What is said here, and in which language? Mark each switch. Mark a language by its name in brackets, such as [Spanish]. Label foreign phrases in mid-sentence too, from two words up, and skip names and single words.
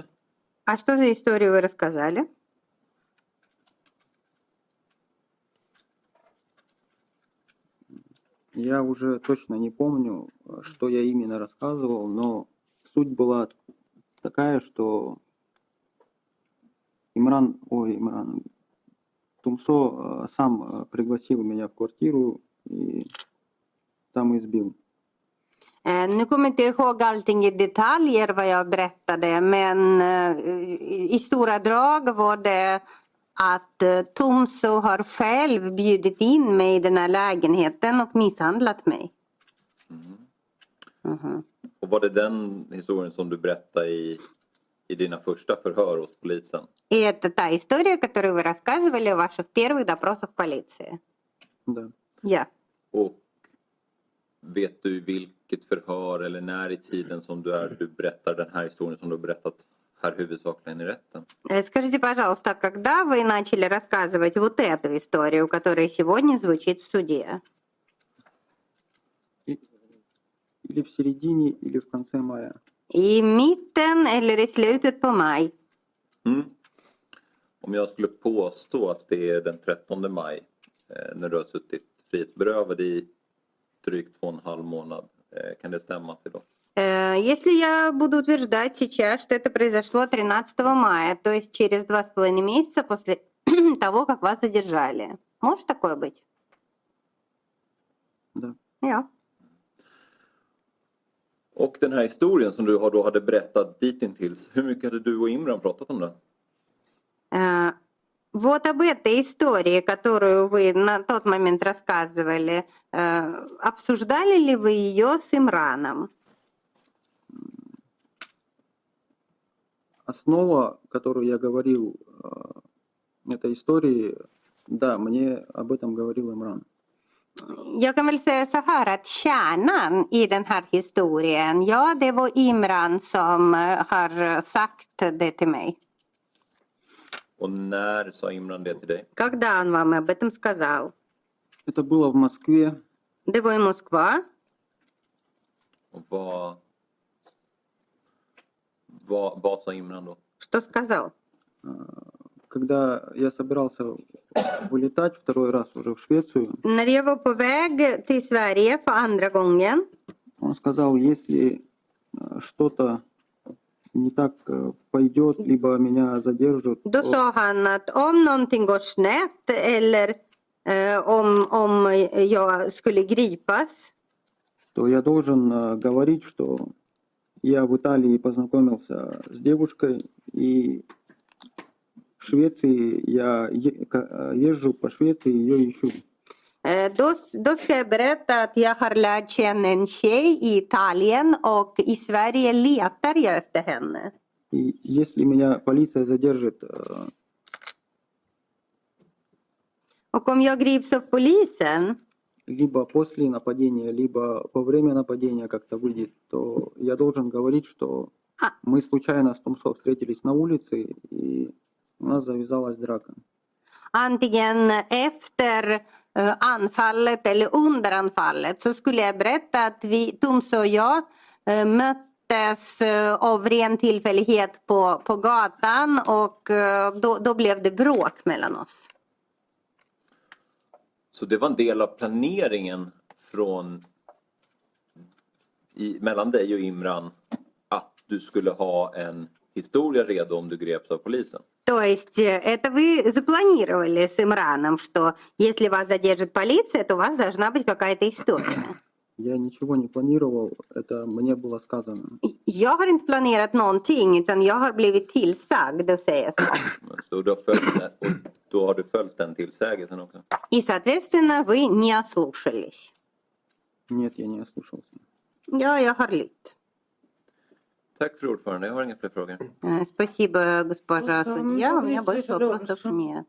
[Russian] А что за историю вы рассказали? Я уже точно не помню, что я именно рассказывал, но суть была такая, что Тумсо сам пригласил меня в квартиру и там избил. [Swedish] Nu kommer jag inte ihåg allting i detaljer vad jag berättade, men i stora drag var det att Tumso har själv bjudit in mig i den här lägenheten och misshandlat mig. Mhm. Och var det den historien som du berättade i dina första förhör hos polisen? [Russian] И это та история, которую вы рассказывали в ваших первых допросах в полиции. Да. [Swedish] Ja. Och vet du vilket förhör eller när i tiden som du berättar den här historien som du har berättat här huvudsakligen i rätten? [Russian] Скажите, пожалуйста, когда вы начали рассказывать вот эту историю, которая сегодня звучит в суде? Или в середине, или в конце мая. [Swedish] I mitten eller i slutet på maj? Om jag skulle påstå att det är den 13 maj när du har suttit frihetsberövad i drygt 2,5 månad, kan det stämma till då? [Russian] Если я буду утверждать сейчас, что это произошло 13 мая, то есть через 2,5 месяца после того, как вас задержали. Может такое быть? Да. [Swedish] Ja. Och den här historien som du då hade berättat ditintills, hur mycket hade du och Imran pratat om den? [Russian] Вот об этой истории, которую вы на тот момент рассказывали, обсуждали ли вы ее с Имраном? Основа, которую я говорил этой истории, да, мне об этом говорил Имран. [Swedish] Jag kan väl säga så här att kärnan i den här historien, ja, det var Imran som har sagt det till mig. Och när sa Imran det till dig? [Russian] Когда он вам об этом сказал? Это было в Москве. [Swedish] Det var i Moskva. Och vad sa Imran då? [Russian] Что сказал? Когда я собирался вылетать второй раз уже в Швецию, [Swedish] När jag var på väg till Sverige för andra gången, [Russian] он сказал, если что-то не так пойдет, либо меня задержат, [Swedish] då sa han att om någonting går snett eller om jag skulle gripas, [Russian] то я должен говорить, что я в Италии познакомился с девушкой, и в Швеции я езжу по Швеции и ее ищу. [Swedish] då ska jag berätta att jag har lärt känna en tjej i Italien och i Sverige letar jag efter henne. [Russian] И если меня полиция задержит, [Swedish] Och om jag grips av polisen, [Russian] либо после нападения, либо во время нападения как-то выйдет, то я должен говорить, что мы случайно с Тумсо встретились на улице, и у нас завязалась драка. [Swedish] antingen efter anfallet eller under anfallet, så skulle jag berätta att Tumso och jag möttes av ren tillfällighet på gatan och då blev det bråk mellan oss. Så det var en del av planeringen mellan dig och Imran att du skulle ha en historia redo om du greps av polisen? [Russian] То есть это вы запланировали с Имраном, что если вас задержит полиция, то у вас должна быть какая-то история. Я ничего не планировал, это мне было сказано. [Swedish] Jag har inte planerat någonting utan jag har blivit tillsagd att säga så. Så du har följt den, och då har du följt den tillsägelsen också? [Russian] И, соответственно, вы не ослушались. Нет, я не ослушался. [Swedish] Ja, jag har lytt. Tack för ordförande, jag har inga fler frågor. [Russian] Спасибо, госпожа Вот, судья. У меня ну, больше слушай, вопросов Лёша, нет.